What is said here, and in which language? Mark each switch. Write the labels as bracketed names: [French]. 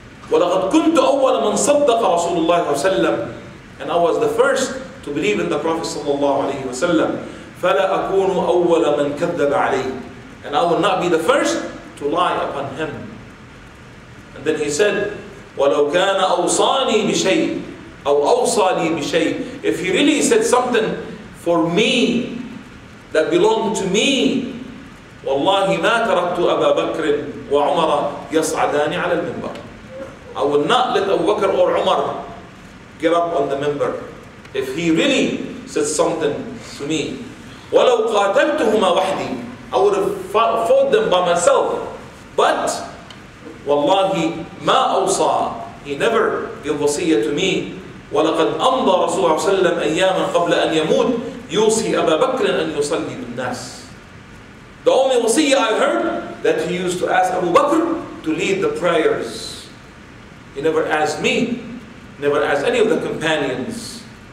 [Arabic] وَلَقَدْ كُنْتُ أَوَّلَ مَنْ صَدَّقَ رَسُولُ اللَّهِ وَسَلَّمَ. [English] And I was the first to believe in the Prophet sallallahu alayhi wa sallam. [Arabic] فَلَا أَكُونُ أَوَّلَ مَنْ كَذَّبَ عَلَيْهِ. [English] And I will not be the first to lie upon him. And then he said, [Arabic] وَلَوْ كَانَ أَوْصَانِي بِشَيْءٍ أَوْ أَوْصَى لِي بِشَيْءٍ. [English] If he really said something for me that belonged to me, [Arabic] وَاللَّهِ مَا تَرَكْتُ أَبَا بَكْرٍ وَعُمَرَ يَصْعَدَانِ عَلَى الْمِنْبَرِ. [English] I would not let Abu Bakr or Umar get up on the minbar if he really said something to me. [Arabic] وَلَوْ قَاتَلْتُهُمَا وَحْدِي. [English] I would have fought them by myself. But [Arabic] وَاللَّهِ مَا أَوْصَى. [English] He never gave wasiyah to me. [Arabic] وَلَقَدْ أَمْضَى رَسُولُ اللَّهِ صَلَّى اللَّهُ عَلَيْهِ وَسَلَّمَ أَيَّامًا قَبْلَ أَنْ يَمُوتَ يُوصِي أَبَا بَكْرٍ أَنْ يُصَلِّي بِالنَّاسِ. [English] The only wasiyah I heard that he used to ask Abu Bakr to lead the prayers. He never asked me, never asked any of the companions.